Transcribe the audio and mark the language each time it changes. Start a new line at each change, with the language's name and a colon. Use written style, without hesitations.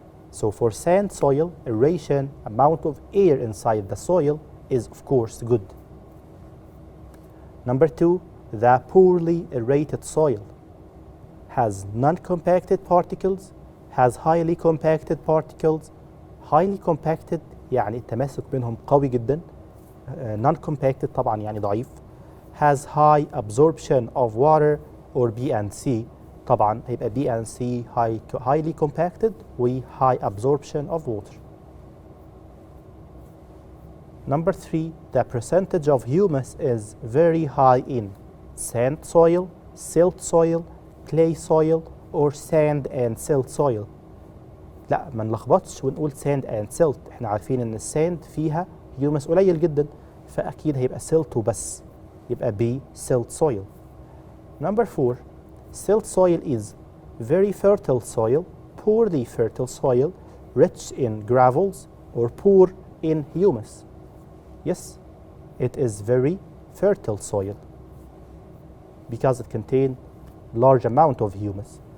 English: So for sand soil, aeration, amount of air inside the soil is of course good. Number 2, the poorly aerated soil has non-compacted particles, has highly compacted particles. Highly compacted
Arabic: يعني التماسك بينهم قوي جدا.
English: Non-compacted
Arabic: طبعا يعني ضعيف.
English: Has high absorption of water or B and C.
Arabic: طبعا هيبقى
English: B and C highly compacted
Arabic: و
English: high absorption of water. Number 3, the percentage of humus is very high in sand soil, silt soil, clay soil, or sand and silt soil.
Arabic: لا ما نلخبطش ونقول
English: sand and silt،
Arabic: احنا عارفين ان الساند فيها هيومس قليل جدا، فاكيد هيبقى silt وبس، يبقى
English: B silt soil. Number 4, silt soil is very fertile soil, poorly fertile soil, rich in gravels, or poor in humus. Yes, it is very fertile soil because it contains large amount of humus.